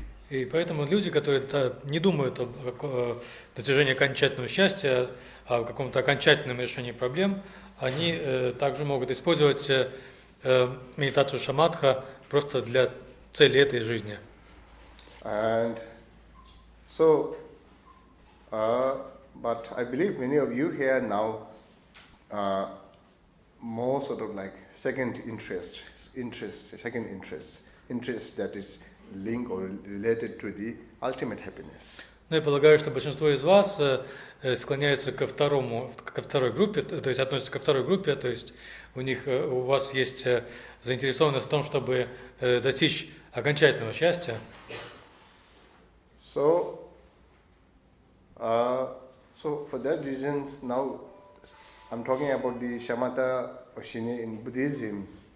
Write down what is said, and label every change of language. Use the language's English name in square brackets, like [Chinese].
[Russian] И поэтому люди, которые не думают о достижении окончательного счастья, о каком-то окончательном решении проблем, они также могут использовать медитацию шаматха просто для цели этой жизни. [English] And so, but I believe many of you here now more sort of like second interest that is linked or related to the ultimate happiness. [Russian] Ну, я полагаю, что большинство из вас склоняются ко второй группе, то есть относятся ко второй группе, то есть у вас есть заинтересованность в том, чтобы достичь окончательного счастья. [English] So for that reason, now I'm talking about the shamatha or shine in Buddhism.